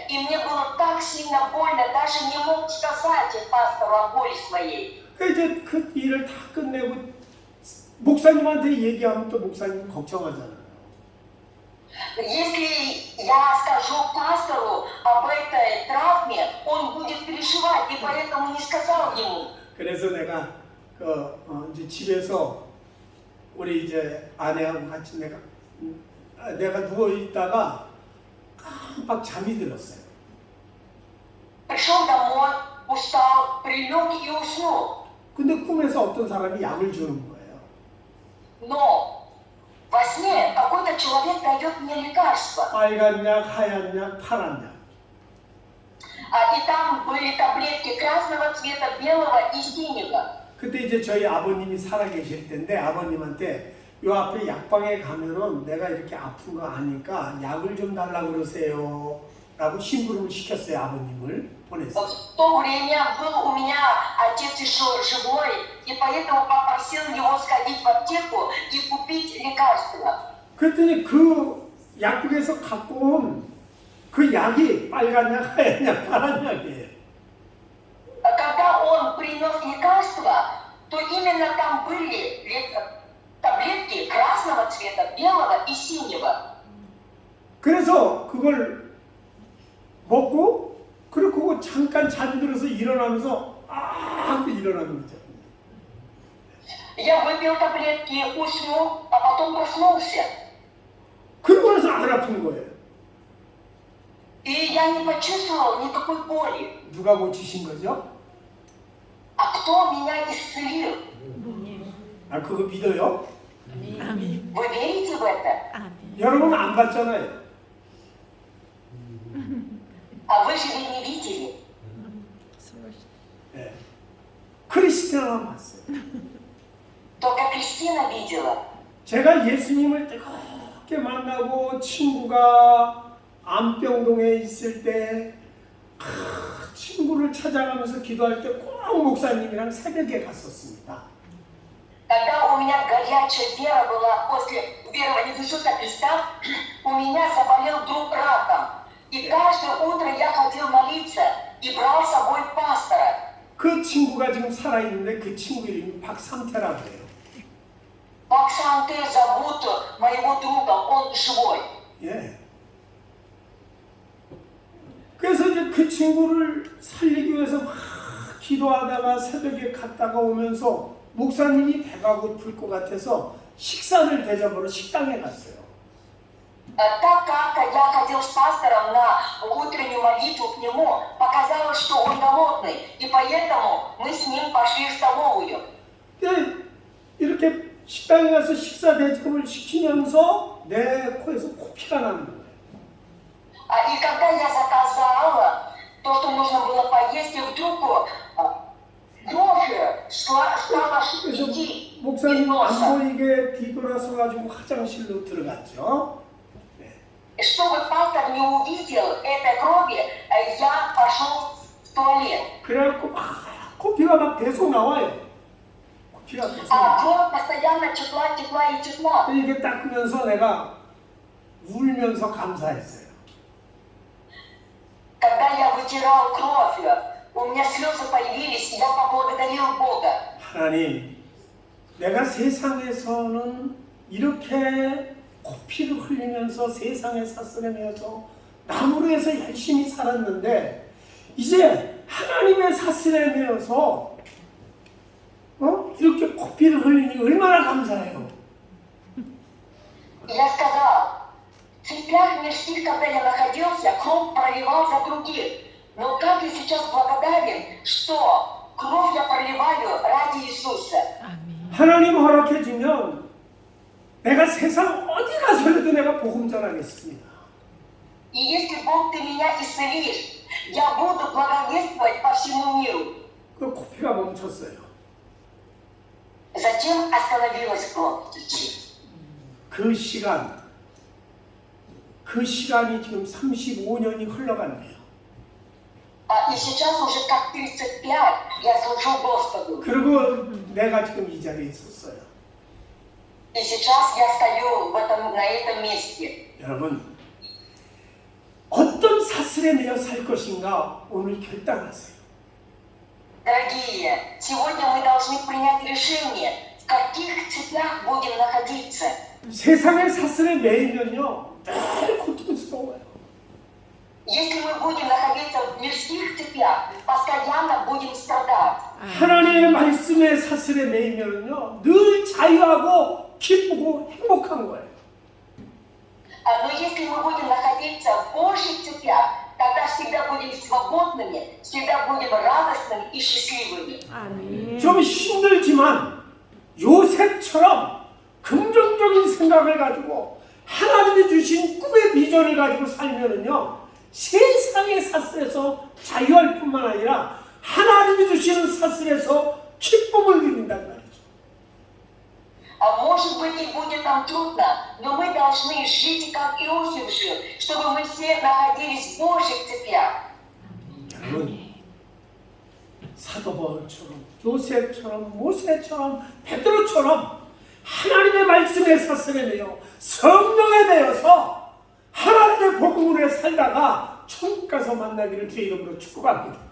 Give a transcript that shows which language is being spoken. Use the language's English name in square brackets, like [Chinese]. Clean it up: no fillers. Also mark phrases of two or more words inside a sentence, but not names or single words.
[Russian] И мне было так сильно больно, даже не мог сказать пастору о боли своей. [Korean] 이제 그 일을 다 끝내고 목사님한테 얘기하면 또 목사님 걱정하잖아요. [Russian] Если я скажу пастору об этой травме, он будет переживать, и поэтому не сказал ему. [Korean] 그래서 내가 이제 집에서 우리 이제 아내하고 같이 내가 내가 누워 있다가 깜빡 잠이 들었어요. [Russian] Пришел домой, устал, прилег и уснул. [Korean] 근데 꿈에서 어떤 사람이 약을 주는 거예요. [Russian] Но во сне какой-то человек дает мне лекарство. [Korean] 빨간 약, 하얀 약, 파란 약. [Russian] И там были таблетки красного цвета, белого и синего. [Korean] 그때 이제 저희 아버님이 살아계실 때인데 아버님한테 요 앞에 약방에 가면은 내가 이렇게 아픈 거 아니까 약을 좀 달라고 그러세요. 라고 심부름을 시켰어요. 아버님을 보냈어요. [Russian] В то время был у меня отец еще живой, и поэтому попросил его сходить в аптеку и купить лекарство. [Korean] 그랬더니 그 약국에서 갖고 온 그 약이 빨간 약, 하얀 약, 파란 약이에요. [Russian] Когда он принес лекарство, то именно там были таблетки красного цвета, белого и синего. [Korean] 그래서 그걸 먹고 그리고 잠깐 잠이 들어서 일어나면서 일어나는 거죠. [Russian] Я выпил таблетки, уснул, а потом проснулся. [Korean] 그러고 나서 안 아픈 거예요. [Russian] И я не почувствовал никакой боли. [Korean] 누가 고치신 거죠? [Russian] А кто меня исцелил? [Korean] 아 그거 믿어요? 아멘. [Russian] Вы верите в это? [Korean] 아멘. 여러분 안 봤잖아요. [Russian] А вы же ведь не видели. [Korean] 네. 크리스티아만 봤어요. [Russian] Только Кристина видела. [Korean] 제가 예수님을 뜨겁게 만나고 친구가 안병동에 있을 때 친구를 찾아가면서 기도할 때 꼭 목사님이랑 새벽에 갔었습니다. [Russian] Когда у меня горячая вера была после верования в Иисуса Христа, у меня заболел друг раком. И каждое утро я ходил молиться и брал с собой пастора. [Korean] 그 친구가 지금 살아있는데 그 친구 이름이 박상태라고 해요. [Russian] Баксанте зовут моего друга, он живой. [Korean] 예. 그래서 이제 그 친구를 살리기 위해서 막 기도하다가 새벽에 갔다가 오면서 목사님이 배가 고플 것 같아서 식사를 대접하러 식당에 갔어요. [Russian] Так как я ходил с пастором на утреннюю молитву к нему, показалось, что он голодный, и поэтому мы с ним пошли в столовую. [Korean] 근데 이렇게 식당에 가서 식사 대접을 시키면서 내 코에서 코피가 나는 거예요. [Russian] И когда я заказала то, что нужно было поесть, и вдруг кровь стала идти из [Korean] 목사님 안 [Russian] носа. [Korean] 보이게 뒤돌아서 가지고 화장실로 들어갔죠. [Russian] Чтобы пастор не увидел этой крови, я пошел в туалет. [Korean] 그래갖고 막 코피가 막 계속 나와요. 코피가 계속 나와요. [Russian] Кровь постоянно текла, текла и текла. [Korean] 이게 닦으면서 내가 울면서 감사했어요. [Russian] Когда я вытирал кровь, у меня слезы появились, и я поблагодарил Бога. [Korean] 하나님, 내가 세상에서는 이렇게 코피를 흘리면서 세상에 사스레면서 나무로 해서 열심히 살았는데 이제 하나님의 사슬에 매여서 이렇게 코피를 흘리니 얼마나 감사해요. [Russian] Я сказал, в цепях мирских, когда я находился, кровь проливал за других. Но как я сейчас благодарен, что кровь я проливаю ради Иисуса. [Korean] 아멘. 하나님 허락해 주면 내가 세상 어디 가서라도 내가 복음 전하겠습니다. [Russian] И если Бог ты меня исцелишь, я буду благовествовать по всему миру. [Korean] 그 코피가 멈췄어요. [Russian] Затем остановилась кровь течь. [Korean] 그 시간이 지금 35년이 흘러갔네요. [Russian] И сейчас уже как 35 я служу Господу. [Korean] 그리고 내가 지금 이 자리에 있었어요. [Russian] И сейчас я стою на этом месте. [Korean] 여러분, 어떤 사슬에 매여 살 것인가 오늘 결단하세요. [Russian] Дорогие, сегодня мы должны принять решение, в каких цепях будем находиться. [Korean] 세상의 사슬에 매이면요 늘 고통스러워요. [Russian] Если мы будем находиться в мирских цепях, постоянно будем страдать. [Korean] 하나님의 말씀의 사슬에 매이면요 늘 자유하고 기쁘고 행복한 거예요. [Russian] Но если мы будем находиться в Божьих цепях, тогда всегда будем свободными, всегда будем радостными и счастливыми. [Korean] 아멘. 좀 힘들지만 요셉처럼 긍정적인 생각을 가지고 하나님이 주신 꿈의 비전을 가지고 살면은요, 세상의 사슬에서 자유할 뿐만 아니라 하나님이 주시는 사슬에서 기쁨을 누린단 말이죠. [Russian] Может быть, и будет нам трудно, но мы должны жить, как Иосиф жил, чтобы мы все находились в Божьих цепях. [Korean] 여러분, 사도 바울처럼, 요셉처럼, 모세처럼, 베드로처럼 하나님의 말씀에 사슬에 매여 성령에 매여서 하나님의 복음으로 살다가 천국 가서 만나기를 주의 이름으로 축복합니다.